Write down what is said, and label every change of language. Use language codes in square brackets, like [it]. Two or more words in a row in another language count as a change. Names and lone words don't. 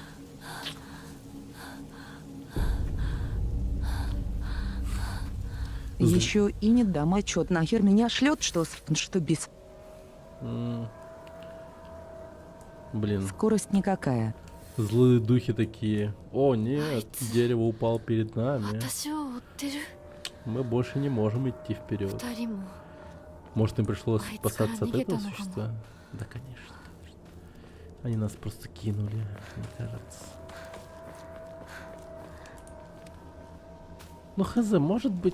[ru] Еще и не дам отчет, нахер меня шлет, что что без Блин, скорость никакая. злые духи такие. О, нет, дерево упало перед нами. [ja] 私を追ってる [ru] Мы больше не можем идти вперед. [ja] 二人も [ru] Может, им пришлось А, спасаться от это этого [ja] Нигета, [ru] существа? Да, конечно, конечно. Они нас просто кинули, мне кажется. Ну, хз, может быть...